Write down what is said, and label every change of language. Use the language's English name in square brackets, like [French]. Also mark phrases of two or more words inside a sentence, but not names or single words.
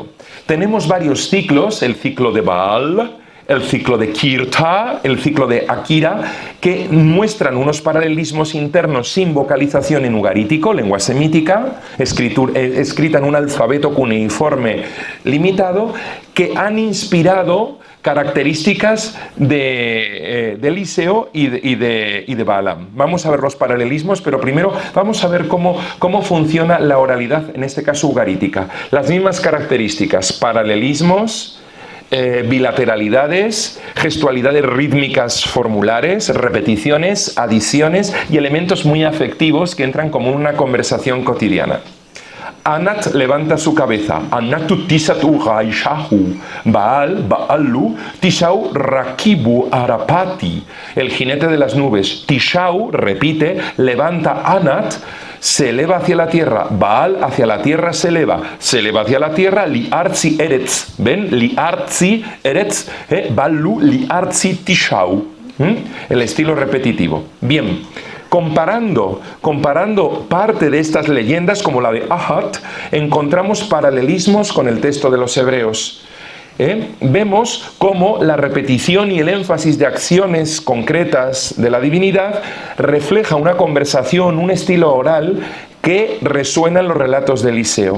[Spanish] Tenemos varios ciclos, el ciclo de Baal, el ciclo de Kirta, el ciclo de Akira, que muestran unos paralelismos internos sin vocalización en ugarítico, lengua semítica, escrita en un alfabeto cuneiforme limitado, que han inspirado características de Eliseo y de Balaam. Vamos a ver los paralelismos, pero primero vamos a ver cómo funciona la oralidad, en este caso ugarítica. Las mismas características, paralelismos, bilateralidades, gestualidades rítmicas formulares, repeticiones, adiciones y elementos muy afectivos que entran como una conversación cotidiana. Anat levanta su cabeza. [Ugaritic] Anatu tisatu raishahu. Baal, Baalu, Tishau rakibu arapati. [Spanish] El jinete de las nubes. Tishau, repite, levanta Anat, se eleva hacia la tierra. Baal hacia la tierra se eleva hacia la tierra. [Ugaritic] Liarzi eretz. ¿Ven? Liarzi eretz. Baalu liarzi Tishau. [Spanish] El estilo repetitivo. Bien. Comparando parte de estas leyendas, como la de Ahat, encontramos paralelismos con el texto de los hebreos. Vemos cómo la repetición y el énfasis de acciones concretas de la divinidad refleja una conversación, un estilo oral que resuena en los relatos de Eliseo.